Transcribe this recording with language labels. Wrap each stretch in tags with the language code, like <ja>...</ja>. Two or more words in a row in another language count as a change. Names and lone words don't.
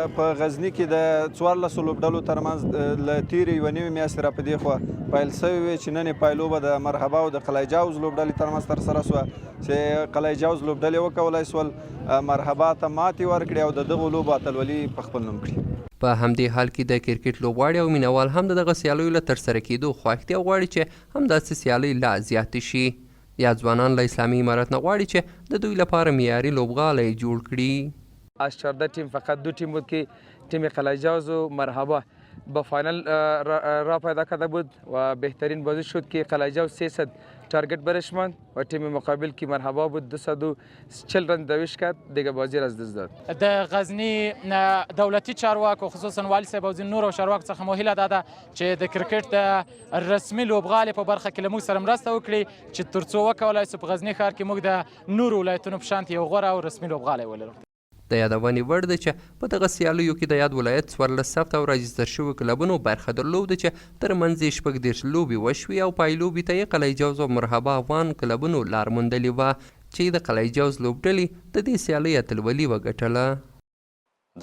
<ps>په غزني کې د 14 لوبډلو ترمنځ له تېرې یوه نوې میاشتې را په دې خوا پیل سوې وې چې نن یې پایلوبه د مرحبا او د قلعه جوز لوبډلې ترمنځ ترسره سوه چې قلعه جوز لوبډلې وکولی سول مرحبا ته ماتې ورکړي او د دغو لوبو اتلولي په خپل نوم کړي. په همدې حال کې د کرکټ لوبغاړي او مینوال هم د دغه سیالیو له ترسره کېدو خوښتیا غواړي چې همداسې سیالۍ لا زیاتې شي. یا ځوانان له اسلامي امارت نه غواړي چې د دوی لپاره معیاري لوبغالی جوړ کړي.</ps> <fa>از 14 تیم فقط 2 تیم بود که تیم قلعه جوز و مرحبا به فاینل را پیدا کرده بود و بهترین بازی شد که قلعه جوز 300 تارگت برش ماند و تیم مقابل که مرحبا بود 240 رن دویش کرد دیگه بازی را از دست داد.</fa> <ps>د غزنی دولتي چارواکو خصوصا والي صاحب او نور چارواکو څخه مو هیله ده چې د کرکټ د رسمي لوبغالي په برخه کې له موږ سره مرسته وکړي چې ترڅو وکولای سو په غزني ښار کې موږ د نورو ولایتونو په شان یو غوره او رسمي لوبغالی ولرو. د یادونې وړ ده چې په دغه سیالیو کې د یاد ولایت 14 ثبت او راجستر شوي کلبونو برخه درلوده چې ترمنځ یې 14 لوبې وشوې او پایلوبې ته یې قلعه جوز او مرحبا افغان کلبونو لار موندلې وه چې د قلعه جوز لوبډلې د دې سیالۍ اتلولي وګټله.</ps>